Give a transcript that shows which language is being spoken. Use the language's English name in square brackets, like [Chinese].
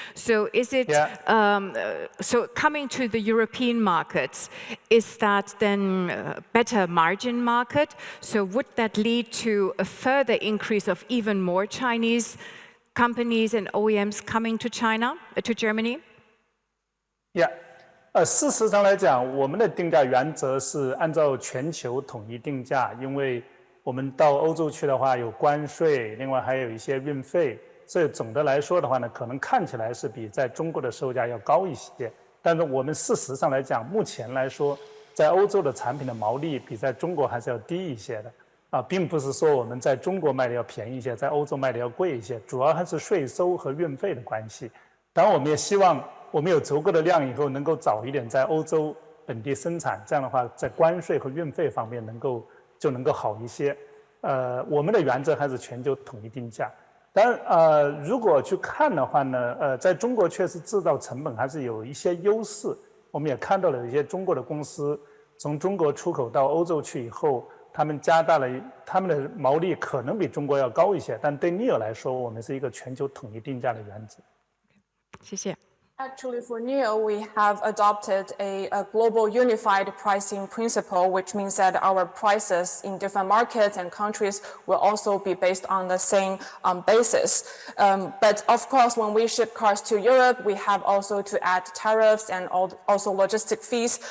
[English] So is it, so coming to the European markets, is that then a better margin market? So would that lead to a further increase of even more Chinese companies and OEMs coming to China, to Germany? Yeah. [Chinese] 事实上来讲，我们的定价原则是按照全球统一定价，因为我们到欧洲去的话有关税，另外还有一些运费，所以总的来说的话呢，可能看起来是比在中国的售价要高一些。但是我们事实上来讲，目前来说，在欧洲的产品的毛利比在中国还是要低一些的，并不是说我们在中国卖的要便宜一些，在欧洲卖的要贵一些，主要还是税收和运费的关系。当然，我们也希望我们有足够的量以后，能够早一点在欧洲本地生产，这样的话，在关税和运费方面就能够好一些。我们的原则还是全球统一定价。当然，如果去看的话呢，在中国确实制造成本还是有一些优势。我们也看到了有一些中国的公司从中国出口到欧洲去以后，他们加大了他们的毛利，可能比中国要高一些。但对 NIO 来说，我们是一个全球统一定价的原则。谢谢。 [English] Actually, for NIO, we have adopted a global unified pricing principle, which means that our prices in different markets and countries will also be based on the same basis. But of course, when we ship cars to Europe, we have also to add tariffs and also logistic fees.